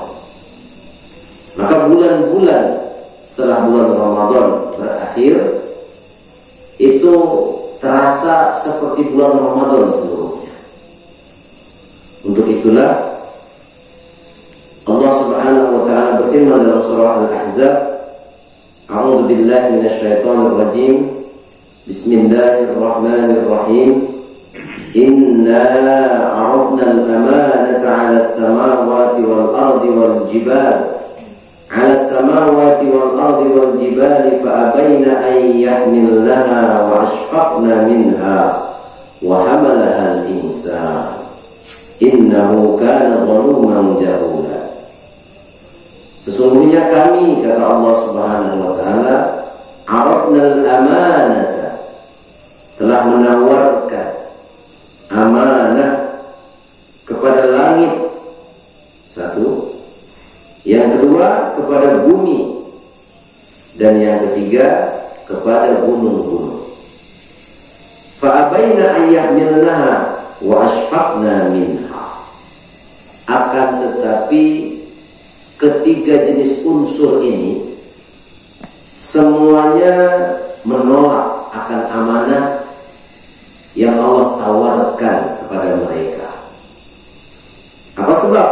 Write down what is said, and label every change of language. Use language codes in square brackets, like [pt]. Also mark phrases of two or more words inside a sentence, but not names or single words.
[id] Maka bulan-bulan setelah bulan Ramadan berakhir itu terasa seperti bulan Ramadan seluruhnya. Untuk itulah Allah [ar] سبحانه وتعالى [id] berfirman dalam surah Al-Ahzab, [ar] أعوذ بالله من الشيطان الرجيم. بسم الله الرحمن الرحيم. إنا عرضنا الأمانة على السماوات والأرض والجبال على السماوات والأرض والجبال فأبين أن يحملنها وأشفقن منها وحملها الإنسان إنه كان ظلوما جهولا. [id] Sesungguhnya kami, kata Allah [ar] سبحانه وتعالى, عرضنا الأمانة, [id] telah menawarkan amanah kepada langit, satu, yang kedua kepada bumi, dan yang ketiga kepada gunung-gunung. [ar] فأبين أن يحملنها وأشفقن منها. [id] Akan tetapi ketiga jenis unsur ini semuanya menolak akan amanah yang Allah tawarkan kepada mereka. Apa sebab?